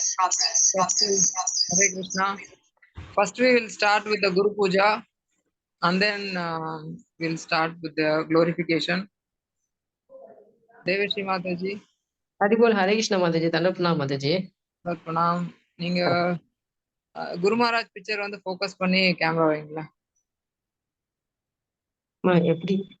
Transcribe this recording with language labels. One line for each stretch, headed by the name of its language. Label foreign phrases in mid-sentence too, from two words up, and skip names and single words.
English: Hare Krishna. First, we will start with the Guru Puja, and then we'll start with the glorification. Devashi Mataji. Hare Bol. Hare Krishna, Mataji. Tanapna, Mataji. Pranam.
Tamil: நீங்க குரு மகாராஜ் பிக்சர் வந்து ஃபோக்கஸ் பண்ணி கேமரா வைங்களா? எப்படி?